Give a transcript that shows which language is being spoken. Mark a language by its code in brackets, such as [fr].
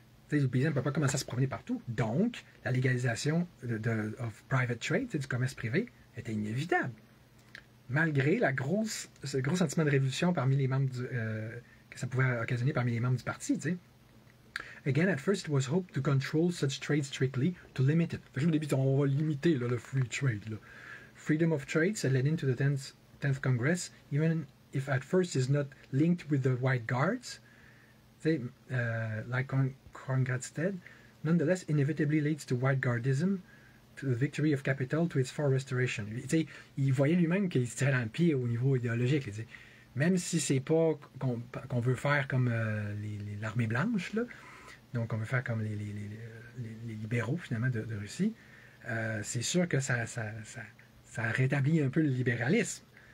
[fr] Les paysans ne peuvent pas commencer à se promener partout. Donc, la légalisation [en] of private trade, [fr] du commerce privé, était inévitable. Malgré ce gros sentiment de révolution parmi les membres que ça pouvait occasionner parmi les membres du parti. T'sais. [en] Again, at first, it was hoped to control such trade strictly, to limit it. [fr] Au début, on va limiter là, le free trade. Là. [en] Freedom of trade, said Lenin to the 10th Congress, even if at first is not linked with the White Guards, like Krongrad, nonetheless inevitably leads to White Guardism, to the victory of capital, to its far restoration. [fr] Il voyait lui-même qu'il se tirait dans le pied au niveau idéologique. Même si c'est pas qu'on veut faire comme l'armée blanche, là, donc on veut faire comme les libéraux finalement de Russie, c'est sûr que ça rétablit un peu le libéralisme.